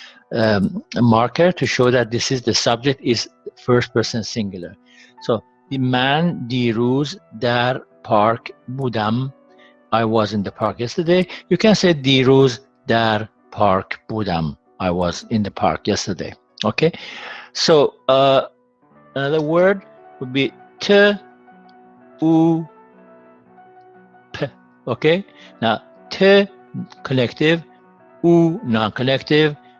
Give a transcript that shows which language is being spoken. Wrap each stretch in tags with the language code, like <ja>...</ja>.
<en>A marker to show that this is the subject is first person singular. So</en> <fa>من دیروز در پارک بودم.</fa> <en>I was in the park yesterday. You can say</en> <fa>دیروز در پارک بودم.</fa> <en>I was in the park yesterday. Okay. So another word would be ت او پ. Okay. Now ت connective, او non-connective.</en>